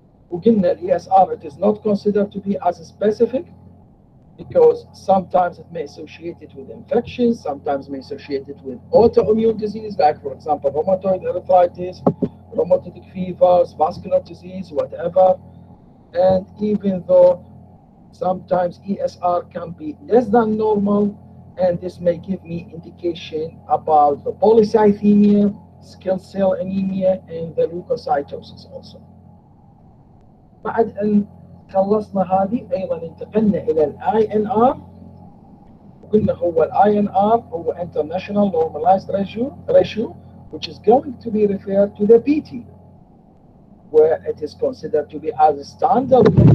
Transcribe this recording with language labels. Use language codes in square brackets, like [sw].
[ar] وقلنا [en] ESR, it is not considered to be as specific because sometimes it may associate it with infections, sometimes may associate it with autoimmune disease, like for example rheumatoid arthritis, rheumatic fevers, vascular disease, whatever. And even though sometimes ESR can be less than normal, and this may give me indication about the polycythemia, skill cell anemia, and the leukocytosis also. [ar] بعد أن خلصنا هذه أيضا انتقلنا إلى ال INR. قلنا هو ال INR هو [en] International Normalized Ratio, which is going to be referred to the PT, where it is considered to be as a standard